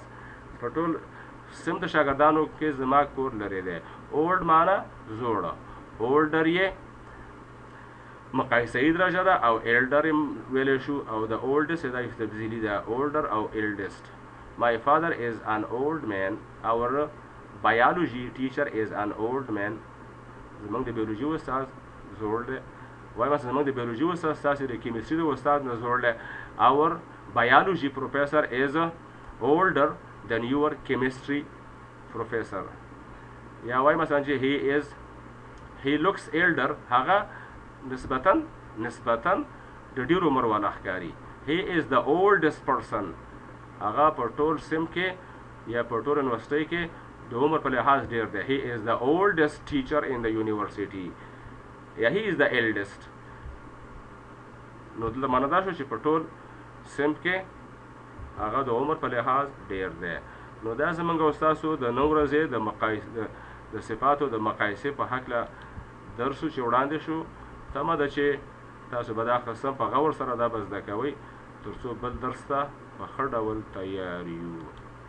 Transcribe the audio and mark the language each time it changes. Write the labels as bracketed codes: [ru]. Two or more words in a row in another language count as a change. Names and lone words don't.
[ps] په ټول صنف د شاګردانو کې زما کور لرې دی. old معنا زوړه. older یې مقایسه‌یي درجه ده او elder یې ویلی شو او د oldest دا تفضیلي ده. [en] older او eldest. My father is an old man. Our biology teacher is an old man. [ps] زمونږ د بیولوژي استاد زوړ دی. وایم زمونږ د بیولوژي استاد ستاسې د کیمستري د استاد نه زوړ دی. [en] Our biology professor is older than your chemistry professor. [ps] یا وایم مثلا چې [en] he looks elder. [ps] هغه نسبتاً د ډېر عمر والا ښکاري. [en] He is the oldest person. [ps] هغه په ټول سیم کې یا په ټول یونیورسټۍ کې د عمر په لحاظ ډېر دی. [en] He is the oldest teacher in the university. یا he is the eldest. [ps] نو دلته معنا دا شو چې په ټول سیم کې هغه د عمر په لحاظ ډېر دی. نو دا زموږ او ستاسو د نن ورځې د صفاتو د مقایسې په هکله درس چې وړاندې شو. تمه ده چې تاسو به دا قسم په غور سره دا به زده کوئ تر څو بل درس ته په ښه ډول تیار یو.